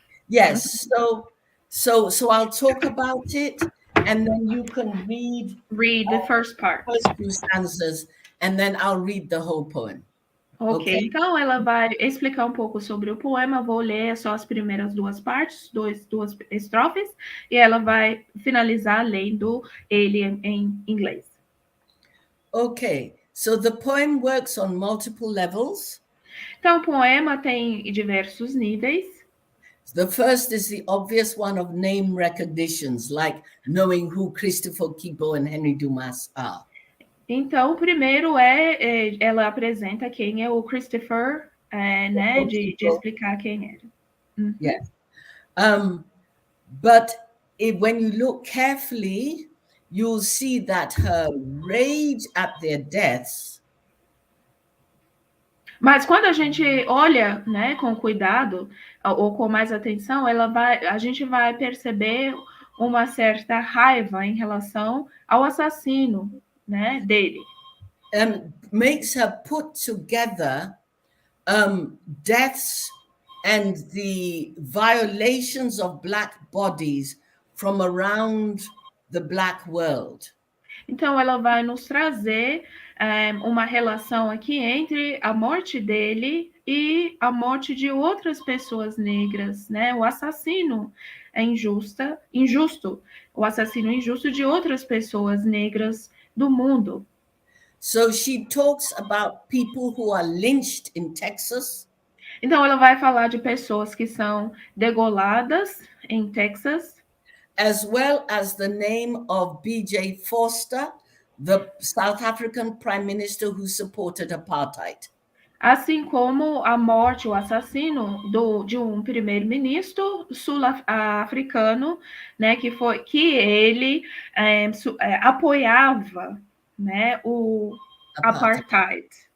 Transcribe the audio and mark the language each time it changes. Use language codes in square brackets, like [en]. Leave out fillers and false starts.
[en] Yes, so I'll talk about it, and then you can read the first part. First few stanzas, and then I'll read the whole poem. [pt] Ok, então ela vai explicar um pouco sobre o poema, vou ler só as primeiras duas partes, duas estrofes, e ela vai finalizar lendo ele em inglês. [en] Okay, so the poem works on multiple levels. [pt] Então, o poema tem diversos níveis. [en] The first is the obvious one of name recognitions, like knowing who Christopher Okigbo and Henry Dumas are. [pt] Então, o primeiro ela apresenta quem é o Christopher, né, de explicar quem era. [en] Uhum. Yes. But when you look carefully, you'll see that her rage at their deaths. [pt] Mas quando a gente olha, né, com cuidado ou com mais atenção, a gente vai perceber uma certa raiva em relação ao assassino, né, dele. [en] Makes her put together deaths and the violations of Black bodies from around the Black world. [pt] Então, ela vai nos trazer uma relação aqui entre a morte dele e a morte de outras pessoas negras, né? O assassino injusto, o assassino injusto de outras pessoas negras do mundo. [en] So she talks about people who are lynched in Texas. [pt] Então, ela vai falar de pessoas que são degoladas em Texas, [en] as well as the name of B.J. Forster, the South African prime minister who supported apartheid. [pt] assim como a morte, o assassino de um primeiro-ministro sul-africano, né, que ele apoiava, né, o apartheid.